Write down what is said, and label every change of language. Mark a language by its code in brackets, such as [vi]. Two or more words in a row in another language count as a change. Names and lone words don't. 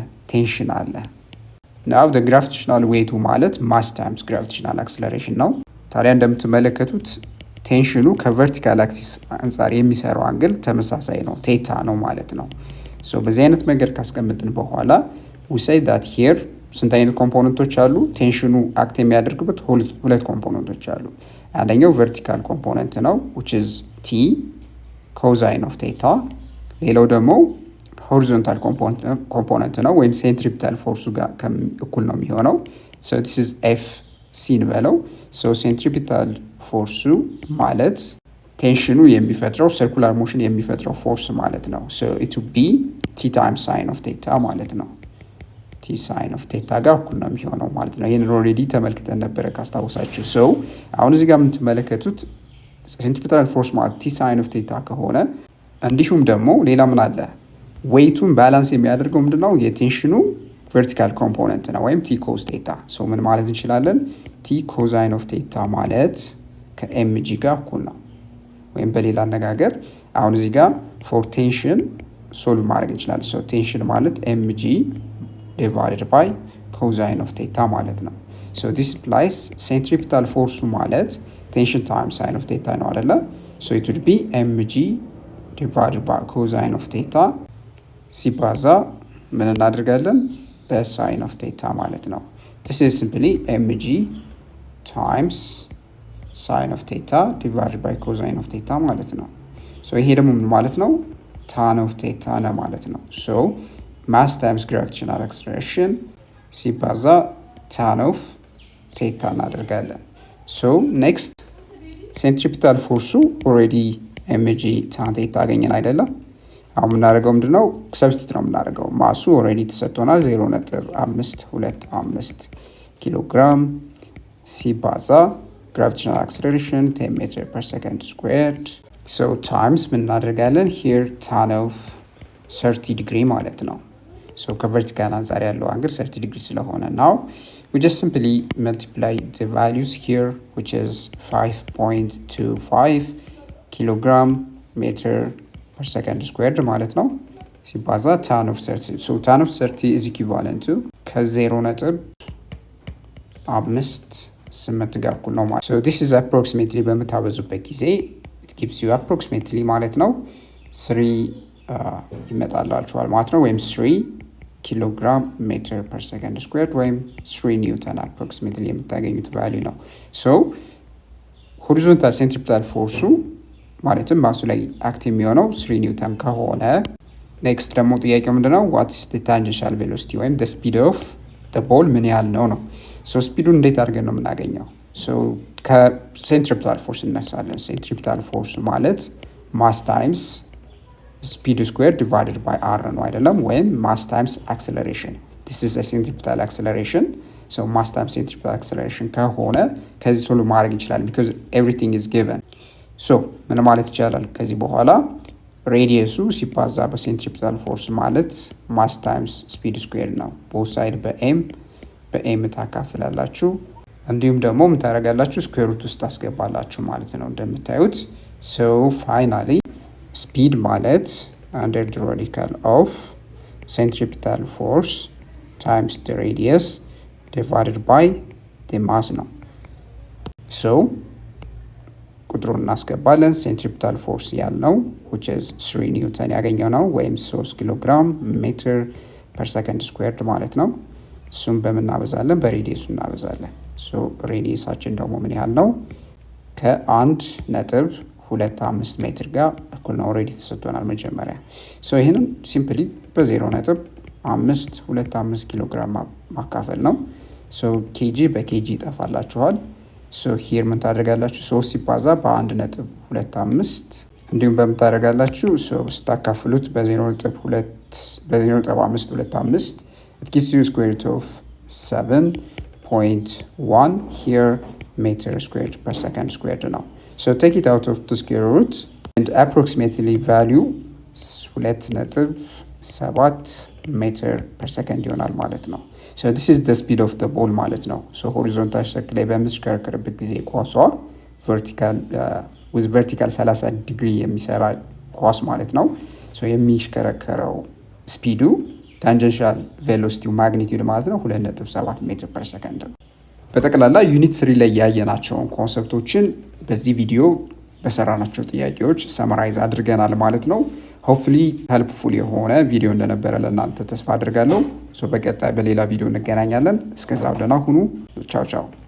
[am] ቴንሽን አለ። [en] now the gravitational weight [am] ማለት [en] mass times gravitational acceleration [am] ነው። ታዲያ እንደምትመለከቱት ቴንሽኑ ከቨርቲካል አክሲስ አንጻር የሚሰራው አንግል ተመሳሳይ ነው፣ ቴታ ነው ማለት ነው። ሶ በዚህ አይነት መንገድ ካስቀምጥን በኋላ [en] we say that here [am] ስንት አይነት ኮምፖነንቶች አሉ? ቴንሽኑ አክት የሚያደርግበት ሁለት ኮምፖነንቶች አሉ። አንደኛው [en] vertical component [am] ነው [en] which is t cosine of theta። [am] ሌላው ደግሞ [en] horizontal component [am] ነው ወይም ሴንትሪፒታል ፎርሱ ጋር እኩል ነው የሚሆነው። [en] so this is f c [am] እንበለው። so ሴንትሪፒታል ፎርሱ ማለት ቴንሽኑ የሚፈጥረው [en] circular motion [am] የሚፈጥረው ፎርስ ማለት ነው። [en] so it will be t times sine of theta [am] ማለት ነው። [en] t sine of theta [am] ጋር እኩል ነው የሚሆነው ማለት ነው። ይሄን ኦልሬዲ ተመልክተን ነበረ ካስታውሳችሁ። so አሁን እዚህ ጋር የምትመለከቱት [en] centripetal force [am] ማለት [en] t sine of theta [am] ከሆነ እንዲሁም ደግሞ ሌላ ምን አለ? ዌይቱን ባላንስ የሚያደርገው ምንድነው? የቴንሽኑ ቨርቲካል ኮምፖነንት ነው ወይም [en] t cos theta። [am] so ምን ማለት እንችላለን? [en] t cosine of theta [am] ማለት ከmg ጋር እኩል ነው። ወይም በሌላ አነጋገር አሁን እዚህ ጋር [en] for tension solve [am] ማድረግ እንችላለን። ሶ ቴንሽን ማለት [en] mg divided by cosine of theta [am] ማለት ነው። [en] so this implies centripetal force [am] ማለት ቴንሽን [en] times sine of theta [am] ነው አይደለ? [en] so it would be mg divided by cosine of theta [am] ሲባዛ ምን እናደርጋለን? [en] በsine of theta [am] ማለት ነው። [en] this is simply mg times sine of theta divided by cosine of theta [am] ማለት ነው። [en] so [am] ይሄ ደግሞ ምን ማለት ነው? [en] tan of theta [am] ነው ማለት ነው። [en] so mass times gravitational acceleration ሲባዛ tan of theta እናደርጋለን። so next centripetal force already mg tan theta [am] አገኘን አይደለም? አሁን የምናደርገው ምንድነው? ሰብስቲት ነው የምናደርገው። ማሱ ኦልሬዲ ተሰጥቶናል 0.525 ኪሎ ግራም ሲባዛ [en] gravitational acceleration 10 meter per second squared so times [am] ምን እናደርጋለን? [en] here tan of 30 degree [am] ማለት ነው። [en] so [am] ከቨርቲካል አንጻር ያለው አንግል [en] 30 degree ስለሆነ now we just simply multiply the values here which is 5.25 kilogram meter per second squared [am] ማለት ነው ሲባዛ [en] tan of 30 so tan of 30 is equivalent to [am] ከ0.5 8 ጋር እኩል ነው ማለት [en] so this is approximately [am] በምታበዙበት ጊዜ [en] it gives you approximately [am] ማለት ነው 3 ይመጣላችኋል ማለት ነው ወይም 3 [en] kilogram meter per second squared [am] ወይም 3 ኒውተን approximately የምታገኙት value ነው [en] so horizontal centripetal force [am] ማለትም ማሱ ላይ አክት የሚሆነው 3 ኒውተን ከሆነ ኔክስት ደግሞ ጥያቄው ምንድነው? [en] what is the tangential velocity [am] ወይም [en] the speed of the ball [am] ምን ያህል ነው ነው ሶ ስፒዱን እንዴት አድርገን ነው የምናገኘው? ሶ ከሴንትሪፒታል ፎርስ እነሳለን። [en] centripetal force [am] ማለት [en] mass times speed square divided by r [am] ነው አይደለም? [en] ወይም mass times acceleration this is a centripetal acceleration so mass times centripetal acceleration [am] ከሆነ ከዚህ ሶልቭ ማድረግ እንችላለን [en] because everything is given so [am] ምን ማለት ይቻላል? ከዚህ በኋላ ሬዲየሱ ሲባዛ በሴንትሪፒታል ፎርስ ማለት [en] mass times speed square [am] ነው። [en] both side [am] በኤም ታካፍላላችሁ እንዲሁም ደግሞ ምን ታደርጋላችሁ? ስኩዌር ሩት ውስጥ ታስገባላችሁ ማለት ነው እንደምታዩት [en] so finally speed ማለት under the radical of centripetal force times the radius divided by the mass [am] ነው so ቁጥሩን እናስገባለን። [en] centripetal force [am] ያልነው [en] which is 3 newton [am] ያገኘው ነው ወይም 3 [en] kilogram meter per second squared [am] ማለት ነው። እሱም በምናበዛለን በሬዲየሱ እናበዛለን። ሬዲየሳችን ደግሞ ምን ያህል ነው? ከ1.25 ሜትር ጋር እኩል ነው። ኦልሬዲ ተሰጥቶናል መጀመሪያ። ይህንን ሲምፕሊ በ0.525 ኪሎ ግራም ማካፈል ነው። ኬጂ በኬጂ ይጠፋላችኋል። ሂር ምን ታደርጋላችሁ? [en] 3 [am] ሲባዛ በ1.25 እንዲሁም በምታደርጋላችሁ ስታካፍሉት በ0.525 [en] it gives you square root of 7.1 here meter squared per second squared ነው። take it out of the square root and approximately value 2.7 meter per second [am] ይሆናል ማለት ነው። [en] this is the speed of the ball [am] ማለት ነው። [en] horizontal [am] ሰርክል ላይ በምትሽከረከርበት ጊዜ ኳሷ [en] with vertical 30 [am] ዲግሪ የሚሰራ ኳስ ማለት ነው። የሚሽከረከረው ስፒዱ ታንጀንሻል ቬሎሲቲው ማግኒቲዩድ ማለት ነው 2.7 ሜትር ፐር ሰከንድ ነው። በጠቅላላ ዩኒት 3 ላይ ያየናቸውን ኮንሰፕቶችን በዚህ ቪዲዮ በሰራናቸው ጥያቄዎች ሰመራይዝ አድርገናል ማለት ነው። [en] hopefully helpful [am] የሆነ ቪዲዮ እንደነበረ ለእናንተ ተስፋ አድርጋለሁ። በቀጣይ በሌላ ቪዲዮ እንገናኛለን። እስከዛው ደህና ሁኑ። ቻው ቻው።